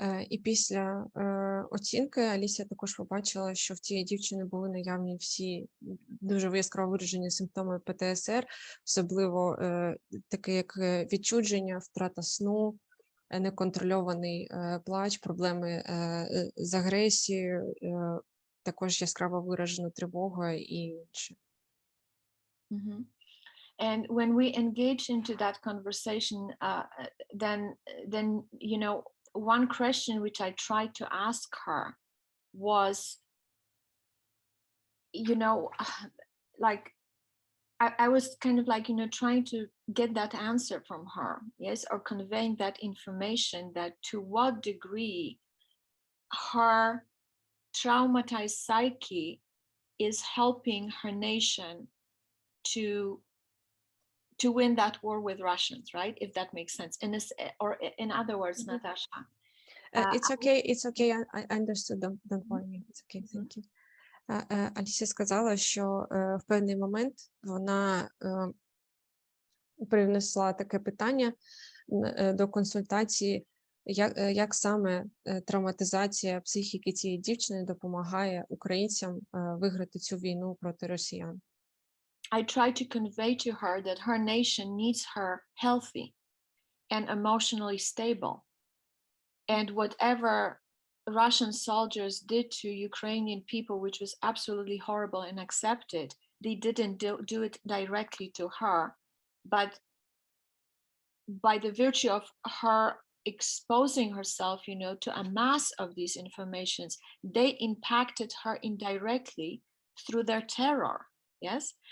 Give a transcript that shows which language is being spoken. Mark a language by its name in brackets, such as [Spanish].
[Ukrainian] І після оцінки Алісія також побачила, що в цієї дівчини були наявні всі дуже яскраво виражені симптоми ПТСР, особливо таке як відчудження, втрата сну, неконтрольований плач, проблеми з агресією, також яскраво виражена тривога і інше. [English] And when we engage into that conversation, then you know, one question which I tried to ask her was, you know, like I was kind of like, you know, trying to get that answer from her, yes, or conveying that information, that to what degree her traumatized psyche is helping her nation to win that war with Russians, right? If that makes sense. Or in other words, Natasha. It's okay. I understood. Don't worry. It's okay. Thank you. [Ukrainian] Алісія сказала, що в певний момент вона привнесла таке питання до консультації, як саме травматизація психіки цієї дівчини допомагає українцям виграти цю війну проти росіян. [English] I try to convey to her that her nation needs her healthy and emotionally stable. And whatever Russian soldiers did to Ukrainian people, which was absolutely horrible and accepted, they didn't do it directly to her, but by the virtue of her exposing herself, you know, to a mass of these informations, they impacted her indirectly through their terror. Yes.